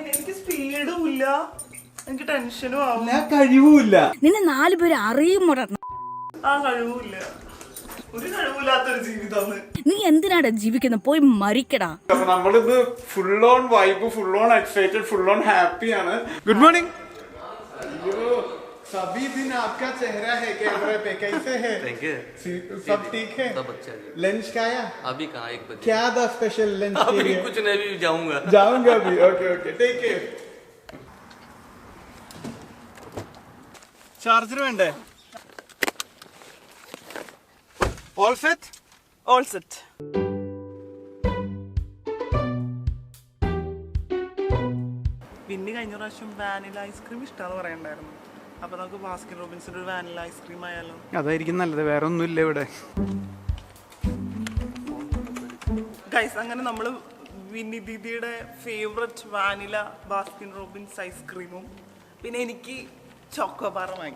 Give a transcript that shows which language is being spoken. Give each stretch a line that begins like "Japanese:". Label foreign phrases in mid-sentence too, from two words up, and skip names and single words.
Malayalam: എനിക്ക് സ്പീഡും ഇല്ല, എനിക്ക് ടെൻഷനും ആവും, കഴിവുമില്ല. നിന്നെ 4 പേര് അറിയുമോടാ? കഴിവില്ല, ഒരു കഴിവില്ലാത്തൊരു ജീവിതമാണ്. നീ എന്തിനാടാ ജീവിക്കുന്നത്? പോയി മരിക്കടാ. നമ്മളിന്ന്
English: full on vibe, full on excited, full on happy
Malayalam: ആണ്.
English: good morning.
Hindi: सभी दिन आपका चेहरा है कैमरे पे, कैसे है?
English: thank you.
Hindi: सब ठीक है? सब अच्छा है. लंच खाया? अभी कहाँ 1 बजे. क्या था
English: special lunch
Hindi: के लिए? अभी कुछ नहीं, अभी जाऊंगा अभी.
English: OK, take care.
Hindi: चार्जर വേണ്ടേ?
English: All set? All set.
Malayalam: പിന്നെ കഴിഞ്ഞ പ്രാവശ്യം
English: vanilla ice cream
Malayalam: ഇഷ്ടമാന്ന് പറയണ്ടായിരുന്നു. അപ്പൊ നമുക്ക് ബാസ്കിൻ റോബിൻസിന്റെ ഒരു
English: vanilla ice cream
Malayalam: ആയാലോ? അതായിരിക്കും നല്ലത്, വേറെ ഒന്നുമില്ല ഇവിടെ. ഗൈസ്, അങ്ങനെ നമ്മള് വിന്നി ദീദിയുടെ
English: favourite vanilla
Malayalam: ബാസ്കിൻ റോബിൻസ് ഐസ്ക്രീമും പിന്നെ എനിക്ക് ചോക്കോബാർ വാങ്ങി.